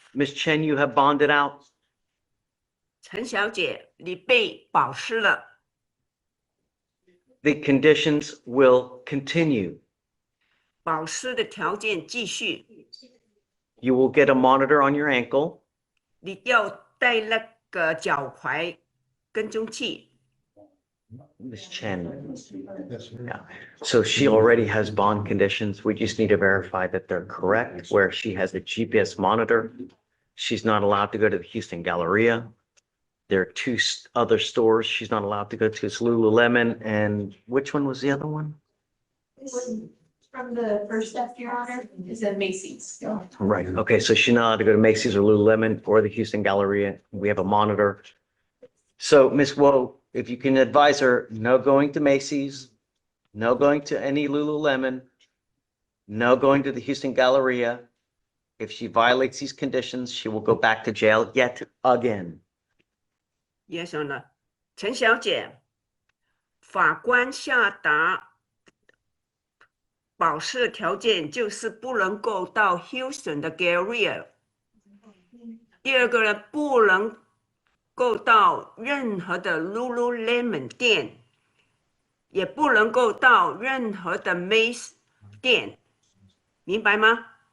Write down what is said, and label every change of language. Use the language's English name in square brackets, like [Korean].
[English] Miss Chen, you have bonded out. [Chinese] 陈小姐，你被保释了， [English] The conditions will continue. [Chinese] 保释的条件继续， [English] You will get a monitor on your ankle. [Chinese] 你要带那个脚踝跟踪器。 [English] Miss Chen. Yeah. So she already has bond conditions. We just need to verify that they're correct, where she has a GPS monitor. She's not allowed to go to the Houston Galleria. There are two other stores she's not allowed to go to. It's Lululemon and which one was the other one? From the first step, Your Honor, is at Macy's. Right. Okay. So she's not allowed to go to Macy's or Lululemon or the Houston Galleria. We have a monitor. So Miss Woe, if you can advise her, no going to Macy's, no going to any Lululemon, no going to the Houston Galleria. If she violates these conditions, she will go back to jail yet again. Yes, Your Honor。 [Chinese] 陈小姐，法官下达保释的条件就是不能够到 Houston 的 Galleria。第二个呢，不能够到任何的 Lululemon 店，也不能够到任何的 Macy's 店，明白吗？